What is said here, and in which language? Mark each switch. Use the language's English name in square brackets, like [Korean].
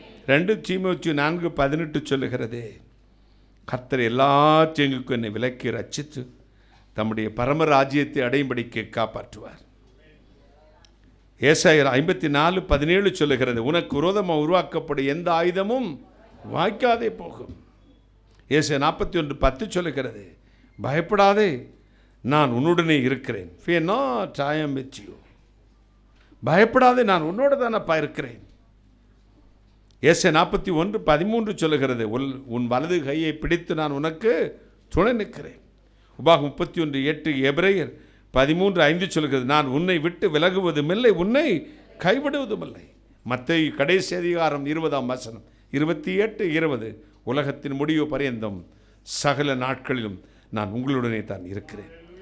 [Tamil] 2 தீமோத்தேயு 4:18 சொல்லுகிறதே, கர்த்தர் எல்லா தீங்குக்கும் என்னை விலக்கி ரட்சித்து தம்முடைய பரம ராஜ்யத்தை அடையும்படிக்கு காப்பாற்றுவார். ஏசாயா 54:17 சொல்லுகிறது, உனக்கு விரோதமாக உருவாக்கப்படும் எந்த ஆயுதமும் வாய்க்காதே போகும். ஏசாயா 41:10 சொல்லுகிறது, பயப்படாதே நான் உன்னுடனே இருக்கிறேன். [English] Fear not, I am with you. [Tamil] பயப்படாதே நான் உன்னோட தானப்பா இருக்கிறேன். ஏசாயா 41:13 சொல்லுகிறது, உன் வலது கையை பிடித்து நான் உனக்கு துணை நிற்கிறேன். உபாகம் 31:8, எபிரேயர் 13:5 சொல்லுகிறது, நான் உன்னை விட்டு விலகுவதும் இல்லை, உன்னை கைவிடுவதும் இல்லை. மத்தேயு கடைசி அதிகாரம் 20 28-20, உலகத்தின் முடிவு பரியந்தம் சகல நாட்களிலும் நான் உங்களுடனே தான் இருக்கிறேன்.